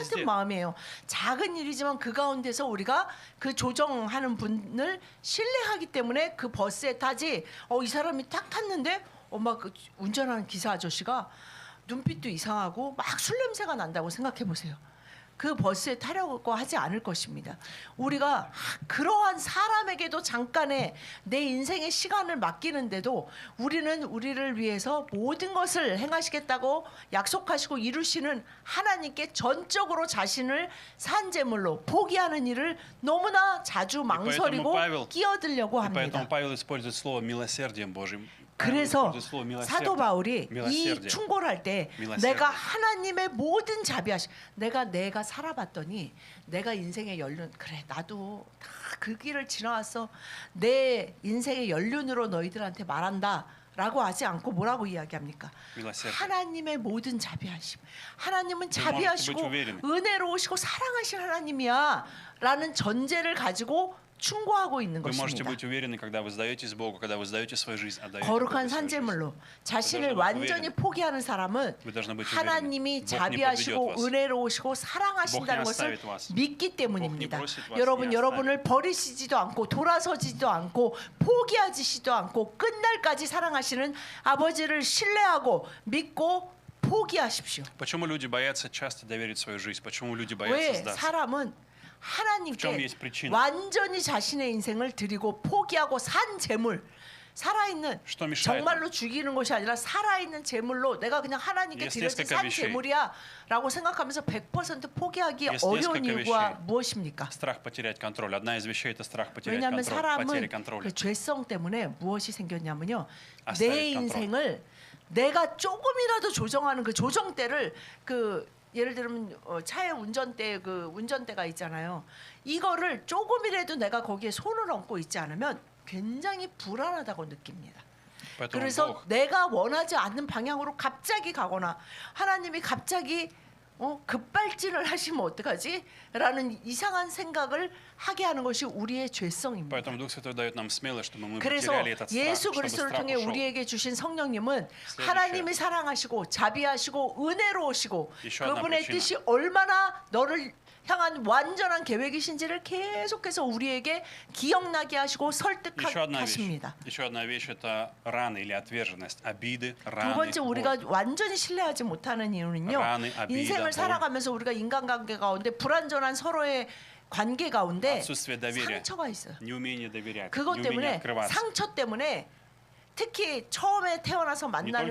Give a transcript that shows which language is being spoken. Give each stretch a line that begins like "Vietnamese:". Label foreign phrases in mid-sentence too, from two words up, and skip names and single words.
Russian: Везде.
Korean: 마음이에요. 작은 일이지만 그 가운데서 우리가 그 조정하는 분을 신뢰하기 때문에 그 버스에 타지. 이 사람이 딱 탔는데 엄마 그 운전하는 기사 아저씨가 눈빛도 이상하고 막 술 냄새가 난다고 생각해 보세요. 그 버스에 타려고 하지 않을 것입니다. 우리가 그러한 사람에게도 잠깐의 내 인생의 시간을 맡기는데도 우리는 우리를 위해서 모든 것을 행하시겠다고 약속하시고 이루시는 하나님께 전적으로 자신을 산제물로 포기하는 일을 너무나 자주 망설이고
Russian: Павел-
Korean: 끼어들려고
Russian: И
Korean: 합니다.
Russian: поэтому Павел использует слово «милосердием Божьим».
Korean: 그래서
Russian: Использует слово «милосердие».
Korean: 사도 바울이 이
Russian: Милосердие.
Korean: 충고를 할 때
Russian: Милосердие.
Korean: 내가 하나님의 모든 자비하심 내가 살아봤더니 내가 인생의 연륜 그래 나도 다 그 길을 지나왔어 내 인생의 연륜으로 너희들한테 말한다 라고 하지 않고 뭐라고 이야기합니까?
Russian: Милосердие.
Korean: 하나님의 모든 자비하심 하나님은
Russian: можете
Korean: 자비하시고
Russian: быть уверены.
Korean: 은혜로우시고 사랑하신 하나님이야 라는 전제를 가지고 충고하고 있는
Russian: Вы можете
Korean: 것입니다.
Russian: быть уверены, когда вы сдаетесь Богу, когда вы сдаете свою жизнь, отдаете
Korean: 거룩한
Russian: Богу свою жизнь.
Korean: 산제물로 자신을
Russian: Вы должны быть
Korean: 완전히
Russian: уверены.
Korean: 포기하는 사람은
Russian: Вы должны быть
Korean: 하나님이
Russian: уверены. Бог не
Korean: 자비하시고
Russian: подведет вас.
Korean: 은혜로우시고 사랑하신다는
Russian: Бог не
Korean: 것을
Russian: оставит вас.
Korean: 믿기 때문입니다.
Russian: Бог не бросит вас,
Korean: 여러분
Russian: не
Korean: 여러분을 버리시지도 않고 돌아서지도 않고 포기하지도 않고 끝날까지 사랑하시는 아버지를 신뢰하고 믿고 포기하십시오.
Russian: Почему люди боятся часто доверить свою жизнь? Почему люди
Korean: 왜
Russian: боятся сдаться?
Korean: 사람은
Russian: В чем
Korean: 하나님께
Russian: есть причина?
Korean: 완전히 자신의 인생을 드리고 포기하고 산 재물 살아있는
Russian: Что мешает
Korean: 정말로 죽이는 것이 아니라 살아있는 재물로 내가 그냥 하나님께
Russian: Есть
Korean: 드려진
Russian: несколько
Korean: 산
Russian: вещей.
Korean: 재물이야 라고 생각하면서 100% 포기하기
Russian: Есть
Korean: 어려운
Russian: несколько
Korean: 이유가
Russian: вещей.
Korean: 무엇입니까?
Russian: Страх потерять контроль. Одна из вещей – это страх потерять
Korean: 왜냐하면
Russian: контроль,
Korean: 사람은
Russian: потери контроля.
Korean: 그 죄성 때문에 무엇이 생겼냐면요. 아싸리 내 컨트롤. 인생을 내가 조금이라도 조정하는 그 조정대를 그 예를 들면 차의 운전대 그 운전대가 있잖아요. 이거를 조금이라도 내가 거기에 손을 얹고 있지 않으면 굉장히 불안하다고 느낍니다.
Russian: Поэтому
Korean: 그래서
Russian: Бог
Korean: 내가 원하지 않는 방향으로 갑자기 가거나 하나님이 갑자기 급발진을 하시면 어떡하지? 라는 이상한 생각을 하게 하는 것이 우리의 죄성입니다.
Russian: Поэтому Дух Святой дает нам смелость, чтобы мы
Korean: 그래서
Russian: потеряли этот страх,
Korean: 예수
Russian: чтобы
Korean: 그리스도를
Russian: страх
Korean: 통해
Russian: ушел.
Korean: 우리에게 주신 성령님은
Russian: следующее.
Korean: 하나님이 사랑하시고 자비하시고 은혜로우시고
Russian: Еще одна
Korean: 그분의
Russian: причина.
Korean: 뜻이 얼마나 너를 향한 완전한 계획이신지를 계속해서 우리에게 기억나게 하시고
Russian: Еще
Korean: 설득하게
Russian: одна вещь.
Korean: 하십니다.
Russian: Еще одна вещь – это раны или отверженность, обиды,
Korean: 두
Russian: раны,
Korean: 번째 우리가
Russian: боль.
Korean: 완전히 신뢰하지 못하는 이유는요. 라는 아비다, 인생을 볼. 살아가면서 우리가 인간관계 가운데 불완전한 서로의 관계 가운데
Russian: Отсутствие доверия,
Korean: 상처가 있어요.
Russian: неумение доверять,
Korean: 그것
Russian: неумение
Korean: 때문에
Russian: открываться.
Korean: 상처 때문에 특히 처음에 태어나서 만나는